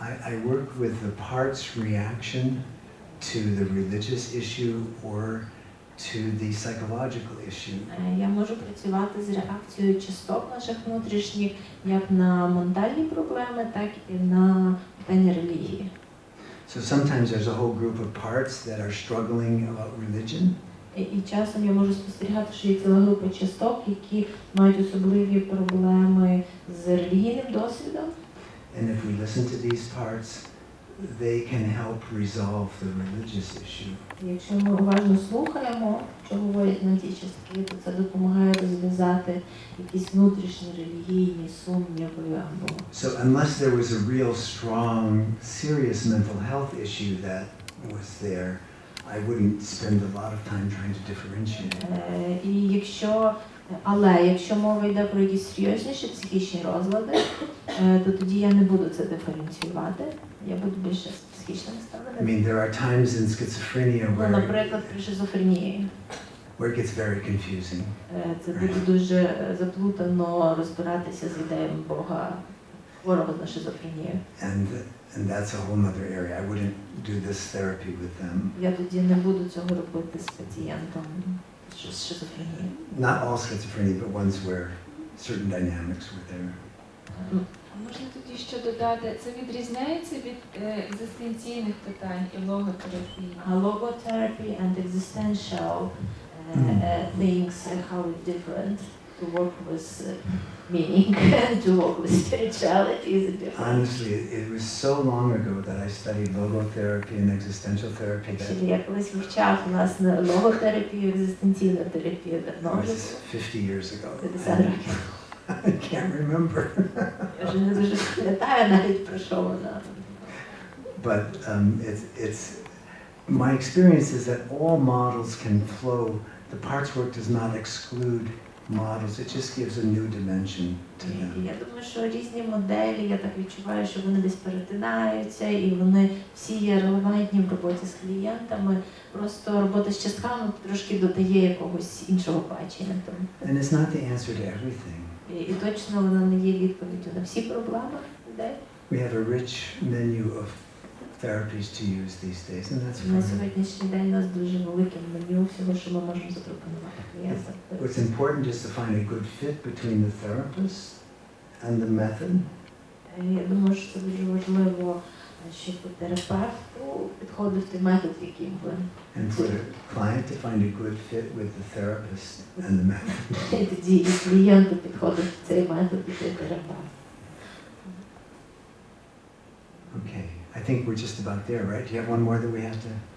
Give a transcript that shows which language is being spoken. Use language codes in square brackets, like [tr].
[en] I work with the parts reaction to the religious issue or to the psychological issue. [uk] Я можу працювати з реакцією часток наших внутрішніх як на ментальні проблеми, так і на питання релігії. [en] So sometimes there's a whole group of parts that are struggling about religion. [uk] І часом я можу спостерігати, що є ціла група часток, які мають особливі проблеми з релігійним досвідом. [en] And if we listen to these parts, they can help resolve the religious issue. [uk] Якщо ми уважно слухаємо, що говорять на ті частки, то це допомагає розв'язати якісь внутрішні релігійні сумніви або. [en] So unless there was a real strong, serious mental health issue that was there, I wouldn't spend a lot of time trying to differentiate. [uk] І якщо мова йде про якісь серйозніші психічні розлади, то тоді я не буду це диференціювати. Я буду більше психічно [en] I [uk] наставлена. [en] mean, there are times in schizophrenia [uk] Ну, наприклад, при шизофренії. [en] where it gets very confusing. [uk] Це буде дуже заплутано розбиратися з ідеями Бога, хворого на шизофренію. [en] And that's a whole other area. I wouldn't do this therapy with them. [uk] Я тоді не буду цього робити з пацієнтом з шизофренією. [en] Not all schizophrenia, but ones where certain dynamics were there. [uk] Можна тоді ще додати, це відрізняється від екзистенційних питань і логотерапії? [en] Logotherapy and existential things, how different to work with meaning and to work with spirituality is different. Honestly, it was so long ago that I studied logotherapy and existential therapy that [uk] Actually, я колись вивчав, власне, логотерапію, екзистенційну терапію давно, [en] was 50 years ago. [uk] 50 років. [en] I can't remember. [uk] Я вже не дуже пам'ятаю навіть про що вона. [en] But it's my experience is that all models can flow. The parts work does not exclude models. It just gives a new dimension to them. [uk] І я думаю, що різні моделі, я так відчуваю, що вони десь перетинаються, і вони всі є релевантні в роботі з клієнтами. Просто робота з частками трошки додає якогось іншого бачення. [en] And it's not the answer to everything. [uk] І точно вона не є відповіддю на всі проблеми людей. [en] We have a rich menu of therapies to use these days, and that's [uk] На [en] fine. [uk] сьогоднішній день у нас дуже велике меню всього, що ми можемо запропонувати клієнтам. [en] What's important is to find a good fit between the therapist and the method. [uk] Я думаю, що це дуже важливо щоб терапевту підходив той метод, яким ви. [en] And for the client to find a good fit with the therapist and the method. [uk] І тоді і клієнту підходить цей метод і цей терапевт. [en] Okay, I think we're just about there, right? Do you have one more that we have to?